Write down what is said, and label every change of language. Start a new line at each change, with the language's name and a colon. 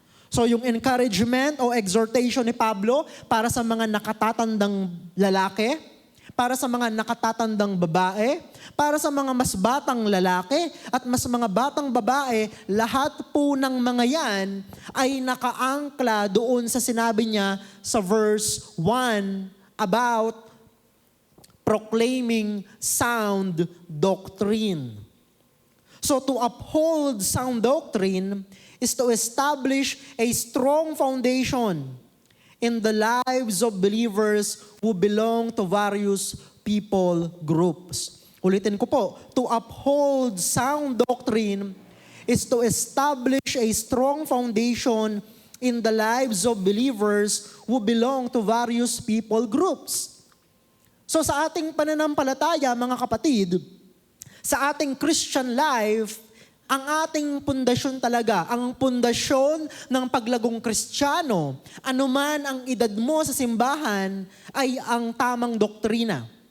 Filipino: So yung encouragement o exhortation ni Pablo para sa mga nakatatandang lalaki, para sa mga nakatatandang babae, para sa mga mas batang lalaki at mas mga batang babae, lahat po ng mga yan ay nakaangkla doon sa sinabi niya sa verse 1
English: about proclaiming sound doctrine. So to uphold sound doctrine is to establish a strong foundation in the lives of believers who belong to various people groups.
Filipino: Ulitin ko po,
English: to uphold sound doctrine is to establish a strong foundation in the lives of believers who belong to various people groups.
Filipino: So sa ating pananampalataya, mga kapatid, sa ating Christian life, ang ating pundasyon talaga, ang pundasyon ng paglagong Kristiyano, anuman ang edad mo sa simbahan, ay ang tamang doktrina.